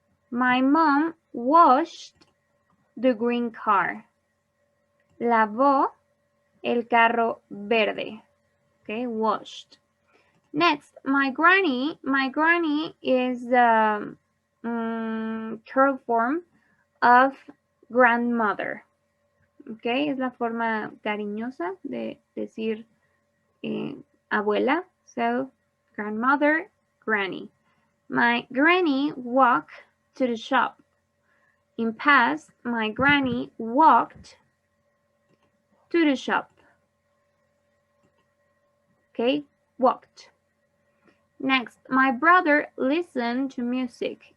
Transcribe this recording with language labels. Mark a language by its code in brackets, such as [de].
[en] My mom washed the green car. [es] Lavó el carro verde. Okay, washed. [en] Next, my granny is the curl form of grandmother. [es] Okay, es la forma cariñosa de decir abuela. [en] So, grandmother, granny. My granny walked to the shop. In past, my granny walked to the shop. Okay, walked. Next, my brother listened to music.